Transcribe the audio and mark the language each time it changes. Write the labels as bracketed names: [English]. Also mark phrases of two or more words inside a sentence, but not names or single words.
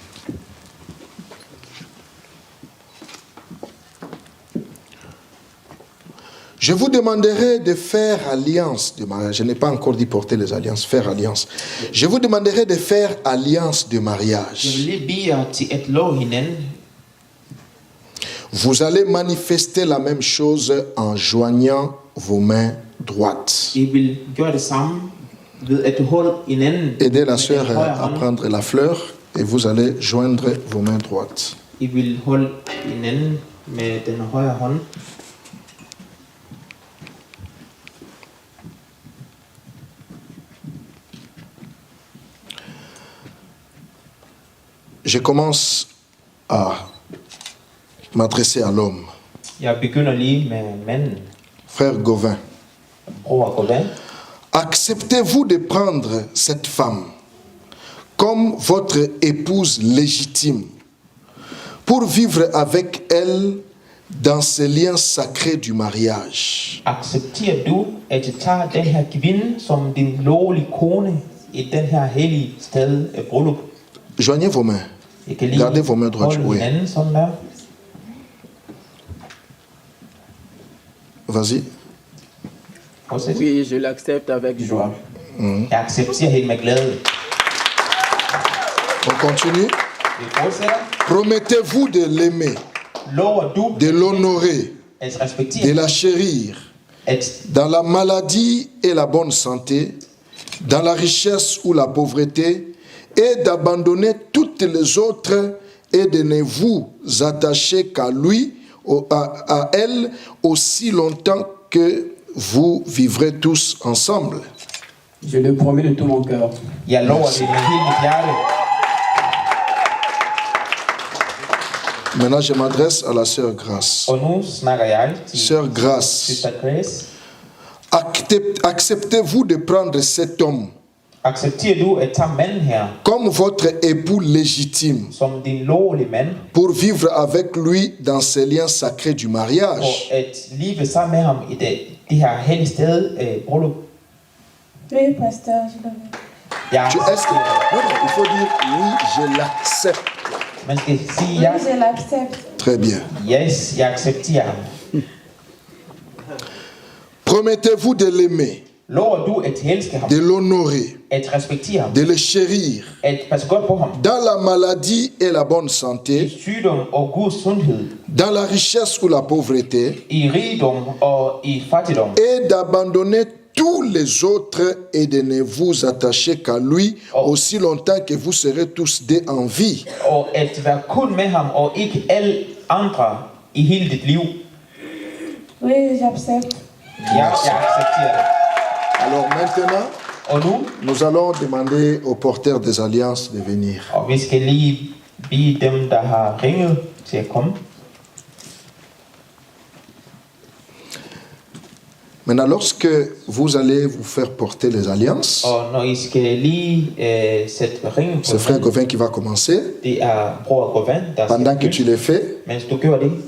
[French] Je vous demanderai de faire alliance de mariage. Je n'ai pas encore dit porter les alliances, faire alliance. Je vous demanderai de faire alliance de [Danish] Jeg [French] mariage. [Danish] vil lige bede jer til at love hinanden. [French] Vous allez manifester la même chose en joignant vos mains droites. [Danish] I vil gøre det samme ved at holde hinanden. [French] Aidez la [Danish] med [French] sœur [Danish] den højre [French] à [Danish] hånd. [French] prendre la fleur et vous allez joindre vos mains droites. [Danish] I vil holde hinanden med den højre hånd. [French] Je commence à m'adresser à l'homme. [Danish] Jeg begynder lige med manden. [French] Frère Gauvin, [Danish] Bror Gauvin. [French] acceptez-vous de prendre cette femme comme votre épouse légitime pour vivre avec elle dans ce lien sacré du mariage? [Danish] Accepterer du at tage den her kvinde som din lovlige kone i den her hellige sted af bryllup? [French] Joignez vos mains. [Danish] I kan lige [French] Gardez vos mains droites. [Danish] holde [French] Oui. [Danish] hinanden sådan der. [French] Vas-y. [Danish] Fortsæt. [French] Oui, je l'accepte avec joie. [Danish] Jeg accepterer hende med glæde. [French] On continue. [Danish] Vi fortsætter. [French] Promettez-vous de l'aimer, [Danish] Lover du [French] de l'honorer, [Danish] at [French] de [Danish] respektere, [French] la chérir, [Danish] at [French] dans la maladie et la bonne santé, dans la richesse ou la pauvreté, et d'abandonner toutes les autres et de ne vous attacher qu'à lui, à elle, aussi longtemps que vous vivrez tous ensemble? Je le promets de tout mon cœur. [Danish] jeg lover det med hele mit hjerte. [French] Maintenant, je m'adresse à la sœur Grace. [Danish] Og nu snakker jeg til [French] Sœur Grace, [English] Sister Grace. [French] acceptez-vous de prendre cet homme [Danish] Accepterer du at tage manden her [French] comme votre époux légitime [Danish] som din lovlige mand, [French] pour vivre avec lui dans ces liens sacrés du [Danish] og [French] mariage? [Danish] at leve sammen med ham i det her hellige sted, bryllup? [French] Oui, pasteur, je le veux. [Danish] Jeg [French] Est-ce que... Non, non, il faut dire oui, je l'accepte. [Danish] Man skal sige, [French] Oui, je l'accepte. Très bien. [Danish] yes, jeg accepterer ham. [French] Promettez-vous de l'aimer, [Danish] Lover du at elske ham, [French] de l'honorer, [Danish] at respektere ham, [French] de le chérir [Danish] at passe godt på ham, [French] dans la maladie et la bonne santé, [Danish] i sygdom og god sundhed, [French] dans la richesse ou la pauvreté, [Danish] i rigdom og i fattigdom, [French] et d'abandonner tous les autres et de ne vous attacher qu'à lui aussi longtemps que vous serez tous deux en vie. [Danish] og at være kun med ham og ikke alle andre i hele dit liv. [French] Oui, j'accepte. [Danish] Jeg accepterer det. [French] Alors maintenant, [Danish] Og nu, [French] nous allons demander aux porteurs des alliances de venir. [Danish] og vi skal lige bede dem, der har ringet til at komme. [French] Maintenant, lorsque vous allez vous faire porter les alliances, [Danish] Og når I skal lige sætte ringen på [French] c'est frère Gauvin qui va commencer. [Danish] det er bror Govan, der [French] Pendant que tu [Danish] skal [French] le fais, [Danish] mens du gør det.